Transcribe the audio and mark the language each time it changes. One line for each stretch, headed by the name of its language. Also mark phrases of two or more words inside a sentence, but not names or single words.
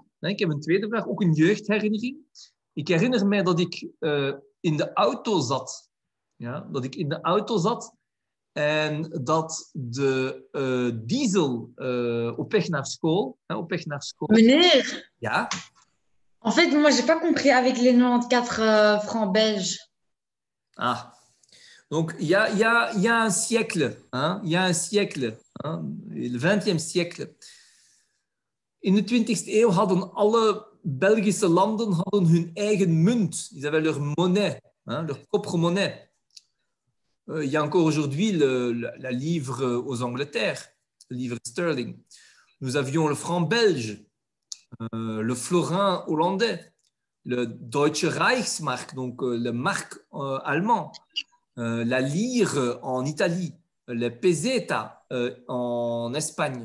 Dutch: Ook een jeugdherinnering. Ik herinner mij dat ik in de auto zat. Ja, en dat de diesel op weg naar school... Meneer, Ja?
French: en fait, moi, j'ai pas compris avec les 94 francs belges. Ah. Donc, il y a un siècle. Hein? Il y a un siècle. Hein? Le 20e siècle.
Dutch: In de 20e eeuw hadden alle Belgische landen hun eigen munt.
French: Ils avaient leur monnaie, hein? Leur propre monnaie. Il y a encore aujourd'hui la livre aux Angleterres, le livre sterling. Nous avions le franc belge, le florin hollandais, le Deutsche Reichsmark, donc le mark allemand, la lire en Italie, le peseta en Espagne.